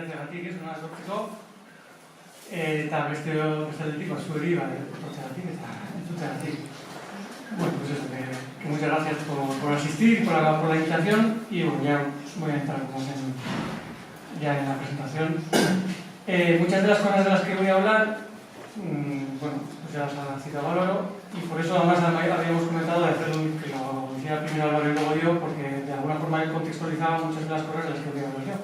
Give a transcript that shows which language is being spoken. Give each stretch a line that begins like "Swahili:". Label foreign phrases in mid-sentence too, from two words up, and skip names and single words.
Basque: Horregatik ez duna sortzeko, eta beste aldetik zueri etortzeagatik eta entzuteagatik.
Spanish: Bueno, pues eso, que muchas gracias por asistir y por la invitación, y bueno, ya voy a entrar ya en la presentación. Muchas de las cosas de las que voy a hablar, bueno, pues ya las ha citado Álvaro, y por eso además habíamos comentado de hacerlo, que lo hiciera primero Álvaro y luego yo, porque de alguna forma él contextualizaba muchas de las cosas de las que voy a hablar yo.